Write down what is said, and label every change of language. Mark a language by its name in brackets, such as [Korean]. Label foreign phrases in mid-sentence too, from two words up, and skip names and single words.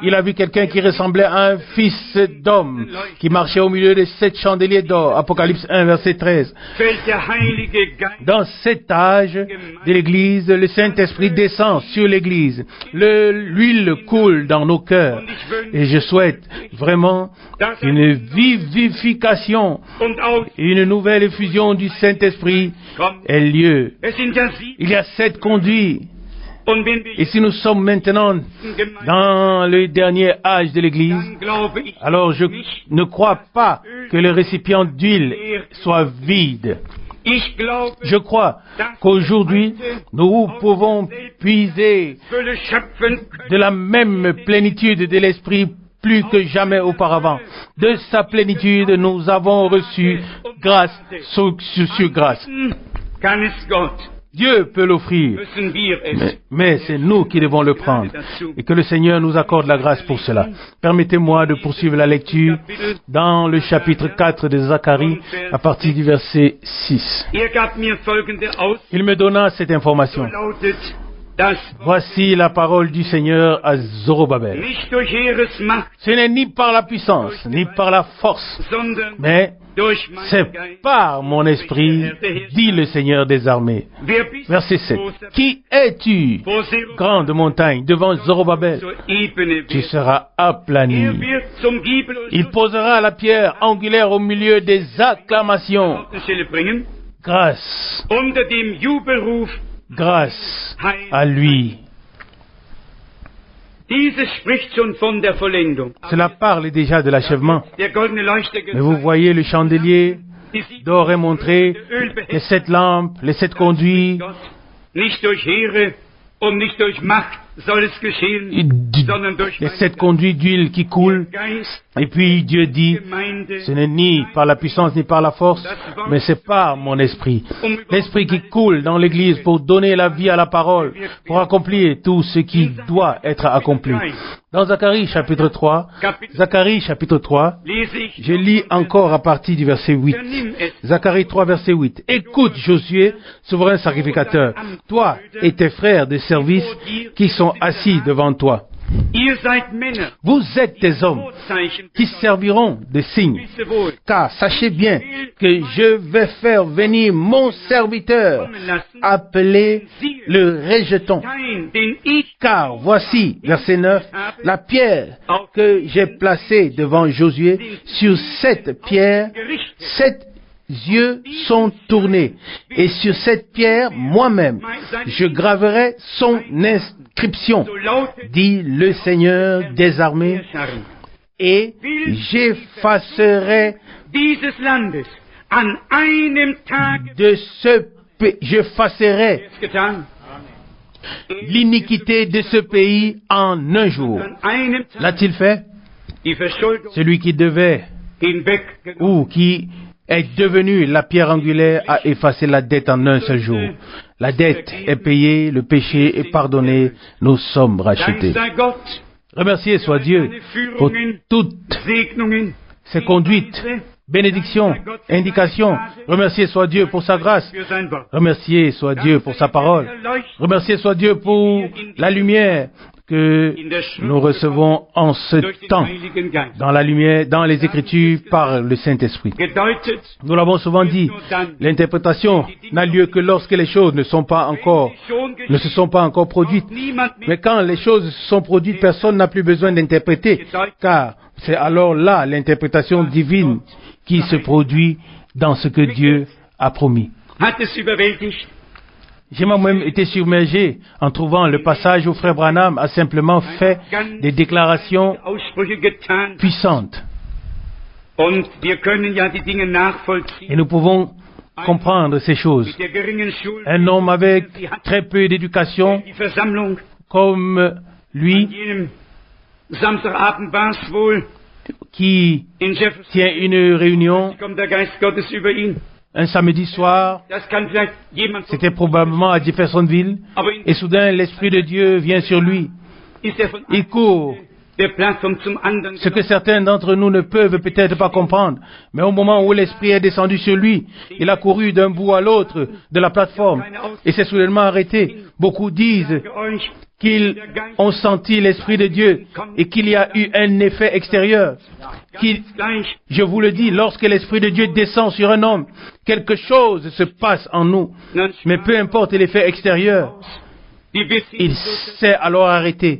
[French] Il a vu quelqu'un qui ressemblait à un fils d'homme qui marchait au milieu de 7 chandeliers d'or. Apocalypse 1 verset 13. [German] fällt der Heilige Geist [French] Dans cet âge de l'Église, le Saint-Esprit descend sur l'Église. L'huile coule dans nos cœurs. Et je souhaite vraiment une vivification, [German] und aus. [French] une nouvelle effusion du Saint-Esprit ait lieu. [German] Es sind ja 7. [French] Il y a 7 conduits. [German] Und wenn wir [French] Et si nous sommes maintenant dans le dernier âge de l'Église, [German] dann glaube ich, [French] alors je ne crois pas que le récipient d'huile soit vide. [German] ich glaube, [French] Je crois qu'aujourd'hui, nous pouvons puiser [German] Fülle schöpfen [French] de la même plénitude de l'Esprit plus que jamais auparavant. De sa plénitude, nous avons reçu grâce sur grâce. [German] kann es Gott. [French] Dieu peut l'offrir, [German] Müssen wir es. [French] mais c'est nous qui devons le prendre. Et que le Seigneur nous accorde la grâce pour cela. Permettez-moi de poursuivre la lecture dans le chapitre 4 de Zacharie, à partir du verset 6. [German] Gab mir folgende Aussagen, [French] Il me donna cette information. [German] lautet, dass [French] Voici la parole du Seigneur à Zorobabel. [German] nicht durch Heeresmacht, [French] Ce n'est ni par la puissance, ni par la force, [German] sondern [French] mais [German] durch meinen [French] c'est [German] Geist. [French] par mon esprit, dit le Seigneur des armées. [German] Wer bist [French] Verset 7. [German] großer [French] Qui es-tu, [German] vor Zerubabel [French] grande montagne, devant Zorobabel? [German] zur Ebene [French] Tu [German] wird? [French] seras aplani. [German] Wird zum Giebel und [French] Il posera la pierre angulaire au milieu des acclamations. [German] Stelle bringen, [French] Grâce, [German] unter dem Jubelruf. [French] grâce à lui. [German] Dieses spricht schon von der Vollendung. [French] Cela parle déjà de l'achèvement. [German] Der goldene Leuchter [French] Mais vous voyez le chandelier [German] die sieben [French] d'or est montré, les 7 lampes, les 7 conduits. [German] Gott, nicht durch Heere und nicht durch Macht soll es geschehen, sondern durch [French] Les 7 conduits d'huile qui coulent. [German] Geist, [French] Et puis Dieu dit, [German] Gemeinde, [French] ce n'est ni par la puissance ni par la force, mais c'est par mon esprit. L'esprit qui coule dans l'église pour donner la vie à la parole, pour accomplir tout ce qui doit être accompli. Dans Zacharie chapitre 3, [German] lese ich, [French] je lis encore à partir du verset 8. [German] vernimm es, [French] Zacharie 3 verset 8. Écoute Josué, souverain sacrificateur, toi et tes frères de service qui sont assis devant toi. [German] ihr seid Männer, [French] Vous êtes des hommes [German] Vorzeichen, [French] qui serviront de signes. [German] wisse wohl, [French] Car sachez bien que je vais faire venir mon serviteur, [German] kommen lassen, [French] appelé le rejeton. [German] dein, den ich [French] Car voici, verset 9, la pierre que j'ai placée devant Josué, sur cette pierre, [German] gerichtet, [French] 7 yeux sont tournés. Et sur cette pierre, moi-même, je graverai son inscription, [German] so lautet [French] dit le Seigneur des armées, [German] der Herr. [French] et j'effacerai [German] Dieses Landes an einem Tag [French] de j'effacerai [German] es getan, [French] l'iniquité de ce pays en un jour. [German] an einem Tag [French] L'a-t-il fait? [German] die Verschuldung [French] Celui qui devait [German] hinweg [French] ou qui est devenu la pierre angulaire a effacé la dette en un seul jour. La dette est payée, le péché est pardonné, nous sommes [German] Dank [French] rachetés. [German] sei Gott, [French] Remerciez soit Dieu pour toutes [German] Segnungen, [French] ses conduites, bénédictions, indications. Remerciez soit Dieu pour sa grâce. [German] für sein Wort. [French] Remerciez soit Dieu pour sa parole. Remerciez soit Dieu pour la lumière que nous recevons en ce [German] Durch den [French] temps, [German] Heiligen Geist. [French] dans la lumière, dans les Écritures, par le Saint-Esprit. [German] Gedeutet, [French] Nous l'avons souvent dit, l'interprétation n'a lieu que lorsque les choses ne se sont pas encore produites. [German] niemand mehr [French] Mais quand les choses se sont produites, personne n'a plus besoin d'interpréter, car c'est alors là l'interprétation divine qui se produit dans ce que Dieu a promis. [German] hat es überwältigt. [French] J'ai moi-même été submergé en trouvant le passage où Frère Branham a simplement fait des déclarations [German] Aussprüche getan. [French] puissantes. [German] Und wir können ja die Dinge [French] Et [German] nachvollziehen. [French] nous pouvons comprendre ces choses. [German] Mit der geringen Schule, [French] Un homme avec très peu d'éducation, [German] die Versammlung, [French] comme lui, [German] an jenem Samstagabend war es wohl, [French] qui [German] in Jefferson [French] tient une réunion [German] kommt der Geist Gottes über ihn. [French] un samedi soir, [German] Das kann vielleicht jemand von [French] c'était probablement à Jeffersonville, [German] aber [French] et soudain l'Esprit de Dieu vient sur lui. [German] ist er von [French] Il court, [German] der Plattform zum anderen [French] ce que certains d'entre nous ne peuvent peut-être pas comprendre. Mais au moment où l'Esprit est descendu sur lui, il a couru d'un bout à l'autre de la plateforme et s'est soudainement arrêté. Beaucoup disent [German] für euch, [French] qu'ils ont senti l'Esprit de Dieu et qu'il y a eu un effet extérieur. Je vous le dis, lorsque l'Esprit de Dieu descend sur un homme, quelque chose se passe en nous. Mais peu importe l'effet extérieur, il s'est alors arrêté.